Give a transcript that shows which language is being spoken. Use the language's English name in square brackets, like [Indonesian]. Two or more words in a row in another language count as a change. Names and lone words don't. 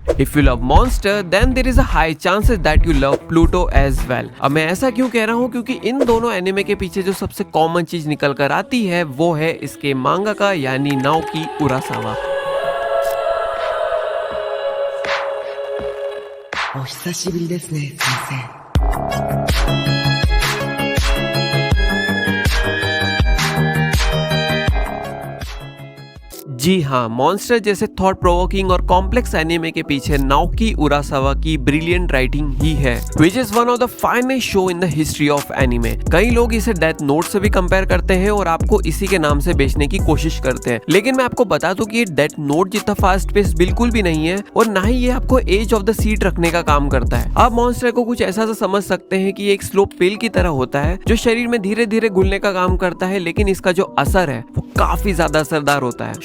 [English] If you love Monster then there is a high chances that you love Pluto as well. [Hindi] अब मैं ऐसा क्यों कह रहा हूँ, क्योंकि इन दोनों एनिमे के पीछे जो सबसे कॉमन चीज निकल कर आती है वो है इसके मांगाका यानी नाओकी उरासावा। [Japanese] お久しぶりですね、先生。 [Hindi] जी हाँ, मॉन्स्टर जैसे [English] thought provoking [Hindi] और कॉम्प्लेक्स एनिमे के पीछे नाओकी उरासावा की [English] brilliant writing [Hindi] ही है, [English] which is one of the finest show in the history of anime. [Hindi] कई लोग इसे डेथ नोट से भी कंपेयर करते हैं और आपको इसी के नाम से बेचने की कोशिश करते हैं, लेकिन मैं आपको बता दूं कि ये डेथ नोट जितना [English] fast pace [Hindi] बिल्कुल भी नहीं है और ना ही ये आपको [English] edge of the seat [Hindi] रखने का काम करता है। आप मॉन्स्टर को कुछ ऐसा समझ सकते हैं कि एक [English] slow pill [Hindi] की तरह होता है जो शरीर में धीरे धीरे घुलने का काम करता है, लेकिन इसका जो असर है वो काफी ज्यादा असरदार होता है।